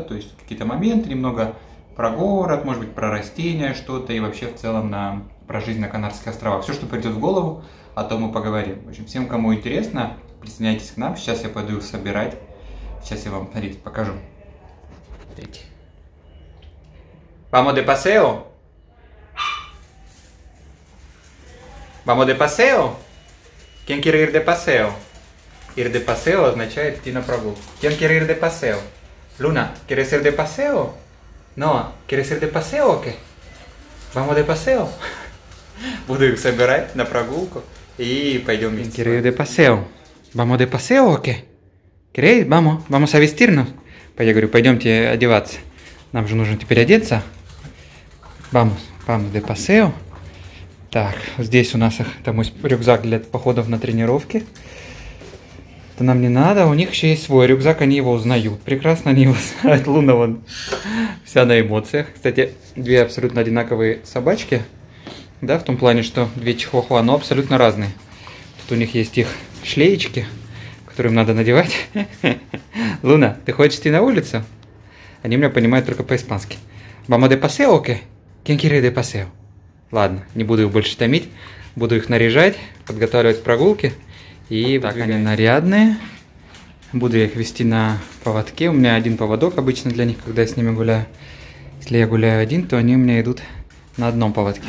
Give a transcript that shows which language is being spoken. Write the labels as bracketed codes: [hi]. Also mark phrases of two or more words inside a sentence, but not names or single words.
[ru] То есть какие-то моменты, немного про город, может быть, про растения что-то. И вообще в целом про жизнь на Канарских островах. Все, что придет в голову, о том мы поговорим. В общем, всем, кому интересно, присоединяйтесь к нам. Сейчас я пойду их собирать. Сейчас я вам, смотрите, покажу. Смотрите. [es] Vamos de paseo? Vamos de paseo? ¿Quién quiere ir de paseo? Ir de paseo [ru] означает идти на прогулку. [es] ¿Quién quiere ir de paseo? Luna, ¿quieres ir de paseo? No, ¿quieres ir de paseo o qué? Vamos de paseo? [ru] Буду их собирать на прогулку и пойдем вместе. [es] ¿Quiere ir de paseo? ¿Vamos de paseo o qué? ¿Queréis? Vamos a vestirnos. [ru] Я говорю, пойдемте одеваться. Нам же нужно теперь одеться. [es] Vamos de paseo. [ru] Так, здесь у нас это мой рюкзак для походов на тренировки. Это нам не надо, у них еще есть свой рюкзак, они его узнают. Прекрасно они его знают. Луна вон вся на эмоциях. Кстати, две абсолютно одинаковые собачки. Да, в том плане, что две чихуахуа, но абсолютно разные. Тут у них есть их шлеечки, которые им надо надевать. Луна, ты хочешь идти на улицу? Они меня понимают только по-испански. [es] Vamos de paseo o qué? ¿Quién quiere de paseo? [ru] Ладно, не буду их больше томить. Буду их наряжать, подготавливать к прогулке. И так они нарядные. Буду я их вести на поводке. У меня один поводок обычно для них, когда я с ними гуляю. Если я гуляю один, то они у меня идут на одном поводке.